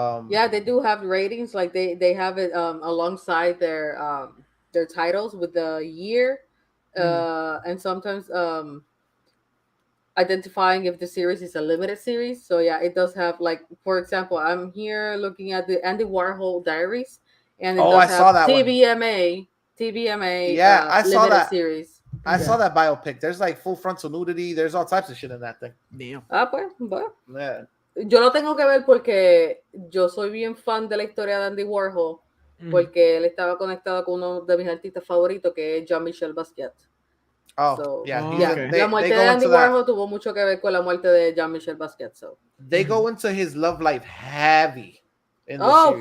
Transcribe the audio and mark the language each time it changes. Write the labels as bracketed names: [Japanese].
[English] yeah, they do have ratings. Like they have it alongside their titles with the year, and sometimes identifying if the series is a limited series. So yeah, it does have, like, for example, I'm here looking at the Andy Warhol Diaries, and I saw that TVMA. Yeah, I saw that series. I saw that biopic. There's like full frontal nudity. There's all types of shit in that thing. Damn. [Spanish] Pues. [English] Yeah. [Spanish] Yo lo tengo que ver porque yo soy bien fan de la historia de Andy Warhol, porque él estaba conectado con uno de mis artistas favoritos, que es Jean-Michel Basquiat. La muerte de Andy Warhol tuvo mucho que ver con la muerte de Jean-Michel Basquiat. [English] So. They go into his love life heavy in the series.